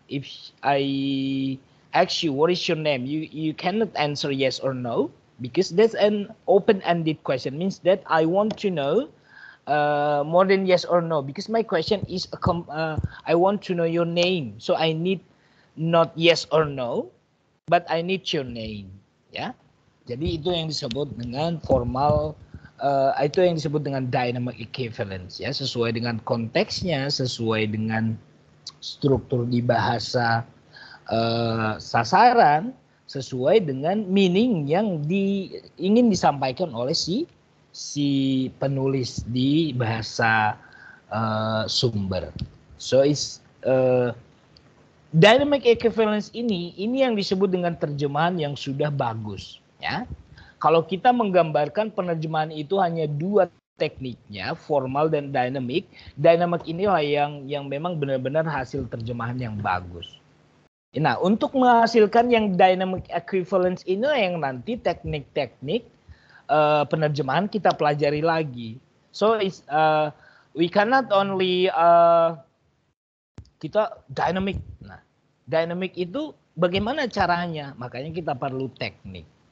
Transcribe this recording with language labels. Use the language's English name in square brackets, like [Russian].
[English] If I ask you what is your name, you cannot answer yes or no because that's an open-ended question. Means that I want to know more than yes or no because my question is I want to know your name. So I need not yes or no, but I need your name. [Indonesian] Ya. Jadi itu yang disebut dengan formal. Itu yang disebut dengan dynamic equivalence ya, sesuai dengan konteksnya, sesuai dengan struktur di bahasa sasaran, sesuai dengan meaning yang ingin disampaikan oleh si penulis di bahasa sumber. [English] So it's [Indonesian] Dynamic equivalence ini yang disebut dengan terjemahan yang sudah bagus, ya. Kalau kita menggambarkan penerjemahan itu hanya dua tekniknya, formal dan dynamic. Dynamic inilah yang memang benar-benar hasil terjemahan yang bagus. Nah, untuk menghasilkan yang dynamic equivalence ini yang nanti teknik-teknik penerjemahan kita pelajari lagi. [English] So we cannot only [Indonesian] kita [English] dynamic. [Indonesian] Nah, dynamic itu bagaimana caranya? Makanya kita perlu teknik.